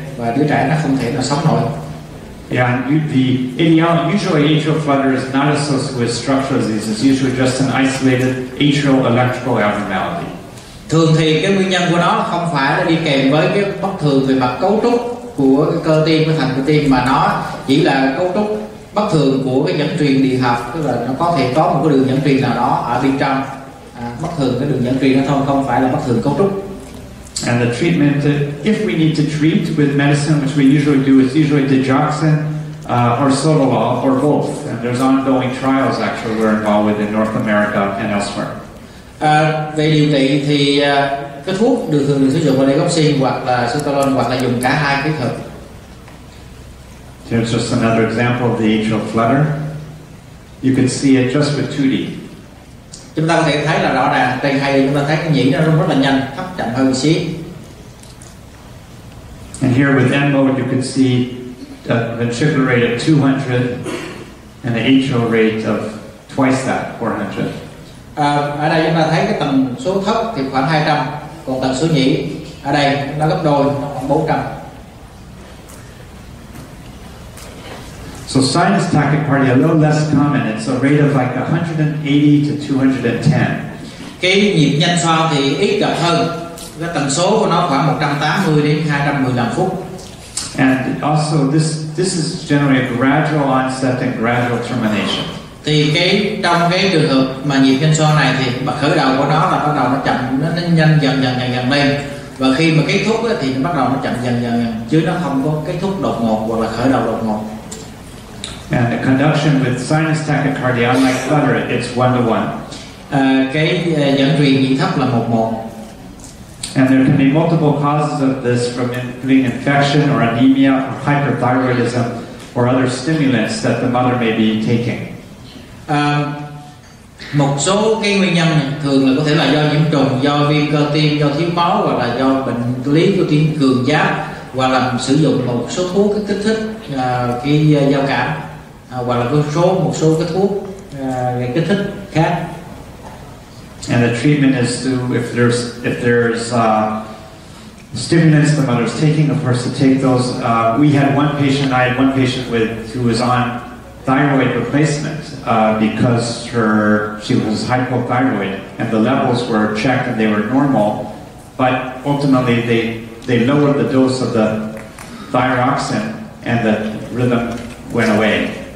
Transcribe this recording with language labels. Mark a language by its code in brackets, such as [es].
[vi] và đứa trẻ nó không thể nào sống nổi. [en] Yeah, and usually atrial flutter is not associated with structural disease. It's usually just an isolated atrial electrical abnormality. [vi] Thường thì cái nguyên nhân của nó không phải là đi kèm với cái bất thường về mặt cấu trúc của cái cơ tim, cái thành cơ tim, mà nó chỉ là cấu trúc bất thường của cái dẫn truyền điện học, tức là nó có thể có một cái đường dẫn truyền nào đó ở bên trong, bất thường cái đường dẫn truyền đó thôi, không phải là bất thường cấu trúc. [en] And the treatment, if we need to treat with medicine, which we usually do, is usually digoxin or sotalol or both. And there's ongoing trials actually we're involved with in North America and elsewhere. [vi] Về điều trị thì cái thuốc thường được sử dụng là digoxin hoặc là sotalol hoặc là dùng cả hai kết hợp. [en] Here's just another example of the atrial flutter. You can see it just with 2D. [vi] Chúng ta có thể thấy là rõ ràng trên hay chúng ta thấy cái nhĩ nó rung rất là nhanh, thấp chậm hơn một xíu. [en] And here with N mode you can see the ventricular rate at 200 and the atrial rate of twice that, 400. [vi] Ở đây chúng ta thấy cái tần số thấp thì khoảng 200, còn tần số nhĩ ở đây nó gấp đôi, nó khoảng 400. [en] So sinus tachycardia, a little less common. It's a rate of like 180 to 210. [vi] Cái nhịp nhanh xoang thì ít gặp hơn. Cái tần số của nó khoảng 180 đến 215 phút. [en] And also this is generally a gradual onset and gradual termination. [vi] Thì trong cái trường hợp mà nhịp nhanh xoang này thì khởi đầu của nó là bắt đầu nó chậm, nó nhanh dần lên, và khi mà kết thúc thì nó bắt đầu nó chậm dần, chứ nó không có kết thúc đột ngột hoặc là khởi đầu đột ngột. [en] And the conduction with sinus tachycardia, unlike flutter, it's 1-to-1. [vi] Cái dẫn truyền nhịp thấp là 1-1. [en] And there can be multiple causes of this, from including infection or anemia or hyperthyroidism or other stimulants that the mother may be taking. [vi] Một số cái nguyên nhân thường là có thể là do nhiễm trùng, do viêm cơ tim, do thiếu máu, hoặc là do bệnh lý của tim cường giáp, hoặc là sử dụng một số thuốc cái kích thích cái giao cảm, hoặc là một số cái thuốc kích thích khác. [en] And the treatment is to, if there's stimulants the mother's taking, of course, to take those. I had one patient who was on thyroid replacement because she was hypothyroid and the levels were checked and they were normal, but ultimately they lowered the dose of the thyroxine and the rhythm went away.